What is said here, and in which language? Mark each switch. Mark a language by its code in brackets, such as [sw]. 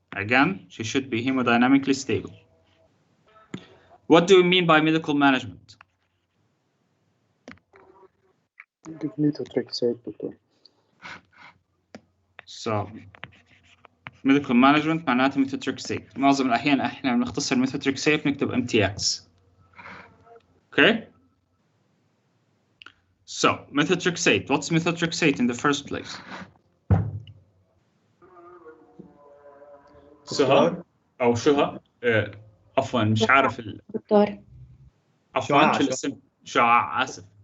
[en] Again, she should be hemodynamically stable. What do we mean by medical management? Methotrexate, doctor. So, medical management [ar] معناته [en] Methotrexate. [ar] معظم الأحيان احنا بنختصر Methotrexate نكتب MTX. [en] Okay? So, Methotrexate. What's Methotrexate in the first place? [ar] سهى أو شهى عفوا مش عارف دكتور. عفوا شو الاسم؟ شعاع، آسف.